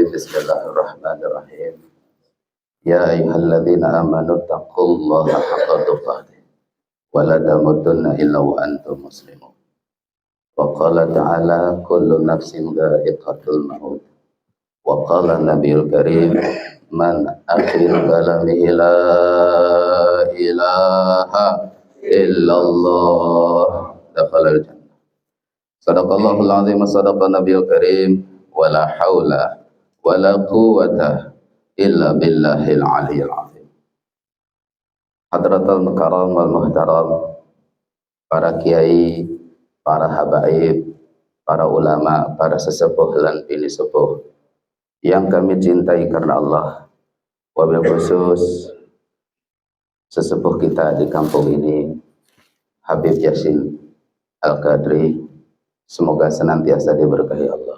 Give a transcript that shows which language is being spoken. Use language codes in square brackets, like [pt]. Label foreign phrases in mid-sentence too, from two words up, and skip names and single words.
[ar] بسم الله الرحمن الرحيم. يا أيها الذين آمنوا اتقوا الله حق تقاته ولا تموتن إلا وأنتم مسلمون. وقال تعالى كل نفس ذائقة الموت. وقال النبي الكريم من آخر كلامه لا إله إلا الله دخل الجنة. صدق الله العظيم وصدق النبي الكريم ولا حول ولا قوة إلا بالله العلي العظيم. حضرة المكرم والمحترم, [id] para kiai, para habaib, para ulama, para sesepuh dan bini sepuh yang kami cintai karena Allah, [ar] وبالخصوص [id] sesepuh kita di kampung ini, Habib Yasin Al-Qadri, semoga senantiasa diberkahi Allah.